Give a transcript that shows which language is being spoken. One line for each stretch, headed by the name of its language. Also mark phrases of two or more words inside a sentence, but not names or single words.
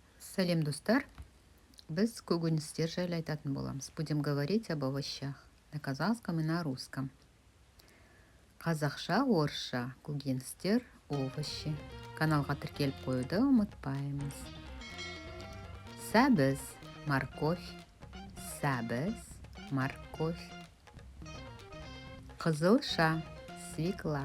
Kazakh: Сәлем, достар. Біз көкөністер жайлы айтатын боламыз.
Russian: Будем говорить об овощах на казахском и на русском.
Kazakh: Қазақша, орысша, көкөністер, овощи. Каналға тіркеліп қоюды ұмытпаймыз. Сәбіз, морковь. Сәбіз, морковь. Қызылша, свекла.